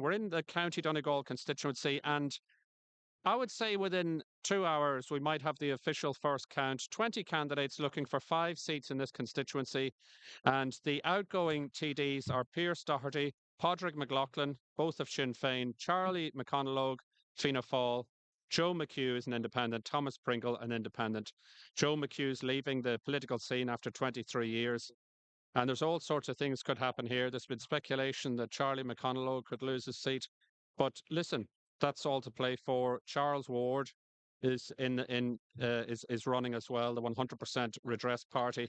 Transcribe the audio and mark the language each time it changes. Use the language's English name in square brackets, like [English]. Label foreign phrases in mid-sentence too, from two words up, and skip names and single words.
[English] We're in the County Donegal constituency, and I would say within 2 hours, we might have the official first count. 20 candidates looking for 5 seats in this constituency. And the outgoing TDs are Pierce Doherty, Padraig McLaughlin, both of Sinn Féin, Charlie McConalogue, Fianna Fáil, Joe McHugh is an independent, Thomas Pringle, an independent. Joe McHugh's leaving the political scene after 23 years. And there's all sorts of things could happen here. There's been speculation that Charlie McConalogue could lose his seat. But listen, that's all to play for. Charles Ward is is running as well, the 100% Redress party.